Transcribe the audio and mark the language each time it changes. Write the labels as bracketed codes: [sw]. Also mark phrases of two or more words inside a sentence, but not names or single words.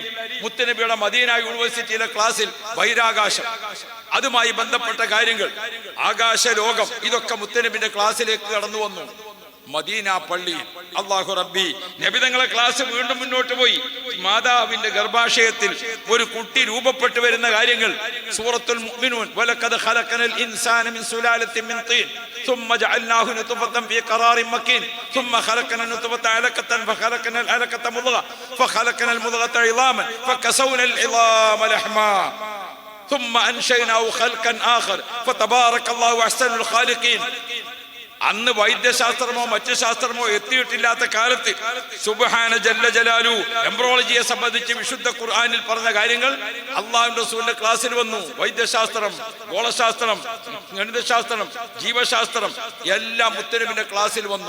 [ml] മുത്തനബിയുടെ മദീന യൂണിവേഴ്സിറ്റിയിലെ ക്ലാസ്സിൽ ബഹിരാകാശം, അതുമായി ബന്ധപ്പെട്ട കാര്യങ്ങൾ, ആകാശ ലോകം, ഇതൊക്കെ മുത്തനബിന്റെ ക്ലാസ്സിലേക്ക് കടന്നു വന്നു മദീന പള്ളിയിൽ. [ar] الله ربي. [ml] നബി തങ്ങളെ ക്ലാസ് വീണ്ടും മുന്നോട്ട് പോയി. മാതാവിന്റെ ഗർഭാശയത്തിൽ ഒരു കുട്ടി രൂപപ്പെട്ടു വരുന്ന കാര്യങ്ങൾ, സൂറത്തുൽ മുഅ്മിനൂൻ, [ar] ولقد خلقنا الإنسان من سلالة من طين ثم جعلناه نطفة في قرار مكين ثم خلقنا النطفة علقة فخلقنا العلقة مضغة فخلقنا المضغة عظاما فكسونا العظام لحما ثم أنشأناه خلقا آخر فتبارك الله أحسن الخالقين. [ml] അന്ന് വൈദ്യശാസ്ത്രമോ മറ്റു ശാസ്ത്രമോ എത്തിയിട്ടില്ലാത്ത കാലത്ത് [ar] سبحانه جل جلاله [ml] എംബ്രോളജിയെ സംബന്ധിച്ച് വിശുദ്ധ ഖുർആനിൽ പറഞ്ഞ കാര്യങ്ങൾ അല്ലാഹുവിന്റെ റസൂലിന്റെ ക്ലാസ്സിൽ വന്നു. വൈദ്യശാസ്ത്രം, ഗോളശാസ്ത്രം, ഗണിതശാസ്ത്രം, ജീവശാസ്ത്രം എല്ലാം മുത്തനബിന്റെ ക്ലാസ്സിൽ വന്നു.